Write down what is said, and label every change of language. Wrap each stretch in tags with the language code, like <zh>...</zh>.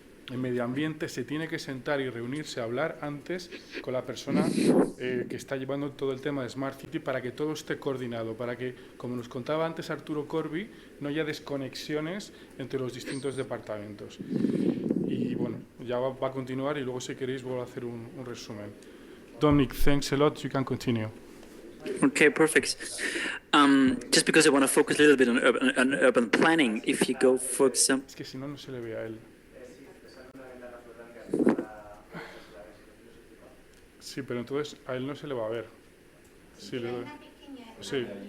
<es>en medio ambiente se tiene que sentar y reunirse a hablar antes con la persona que está llevando todo el tema de Smart City para que todo esté coordinado, para que, como nos contaba antes Arturo Corbi, no haya desconexiones entre los distintos departamentos. Y bueno, ya va a continuar y luego si queréis vuelvo a hacer un resumen.</es> <en>Dominic, thanks a lot. You can continue. Okay, perfect. Just because I want to focus a little bit on urban planning, if you go, for example...</en> <es>Es que si no, no se le ve a él. Sí, pero entonces a él no se le va a ver. Sí, le doy. Sí.</es>